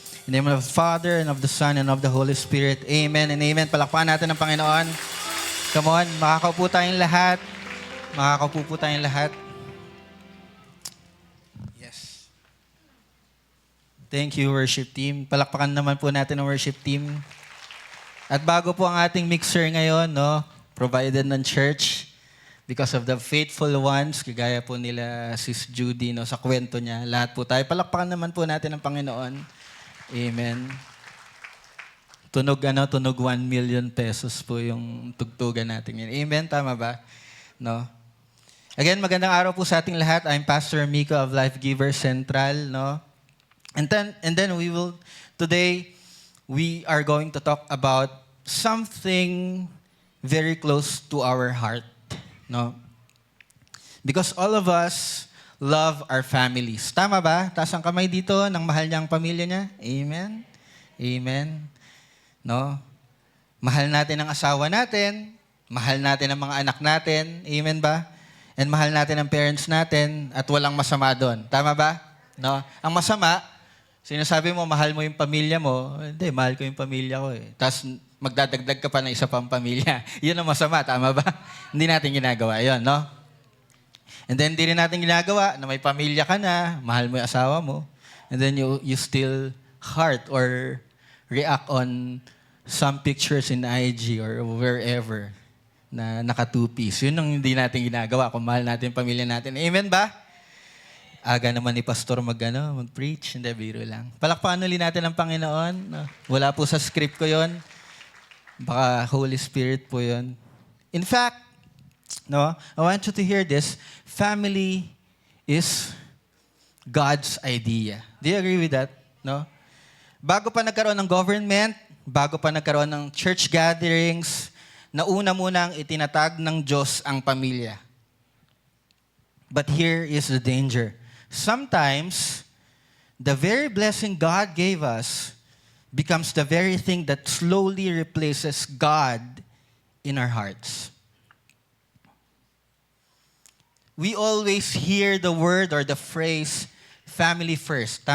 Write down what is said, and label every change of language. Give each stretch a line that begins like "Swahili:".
English: In the name of the Father, and of the Son, and of the Holy Spirit. Amen and amen.
Filipino: Palakpakan natin ang Panginoon. Come on, makakaupo tayong lahat. Makakaupo po tayong lahat.
English: Yes. Thank you, worship team.
Filipino: Palakpakan naman po natin ang worship team. At bago po ang ating mixer ngayon, no, provided ng church, because of the faithful ones, kagaya po nila Sis Judy, no, sa kwento niya, lahat po tayo. Palakpakan naman po natin ang Panginoon. Amen. Tunog 1 million pesos po yung tugtugan natin yun. Amen, tama ba? No?
English: Again, magandang araw po sa ating lahat. I'm Pastor Miko of Life Giver Central, no? And then today we are going to talk about something very close to our heart, no? Because all of us love our families. Tama ba?
Filipino: Taas ang kamay dito ng mahal niyang pamilya niya. Amen. Amen. No? Mahal natin ang asawa natin, mahal natin ang mga anak natin, amen ba? And mahal natin ang parents natin at walang masama doon. Tama ba? No? Ang masama, sinasabi mo mahal mo yung pamilya mo, hindi, mahal ko yung pamilya ko eh. Tapos magdadagdag ka pa ng isa pang pamilya. Yun ang masama, tama ba? Hindi natin ginagawa yun, no? And then, di rin natin ginagawa na may pamilya ka na, mahal mo yung asawa mo, and then you still heart or react on some pictures in IG or wherever na naka-two-piece. Yun ang hindi natin ginagawa kung mahal natin yung pamilya natin. Amen ba? Aga naman ni Pastor mag-preach. Hindi, biro lang. Palakpakan ulit natin ang Panginoon. No? Wala po sa script ko yon. Baka Holy Spirit po yon.
English: In fact, no, I want you to hear this. Family is God's idea. Do you agree with that? No?
Filipino: Bago pa nagkaroon ng government, bago pa nagkaroon ng church gatherings, nauna munang itinatag ng Diyos ang pamilya.
English: But here is the danger. Sometimes, the very blessing God gave us becomes the very thing that slowly replaces God in our hearts. We always hear the word or the phrase, family first.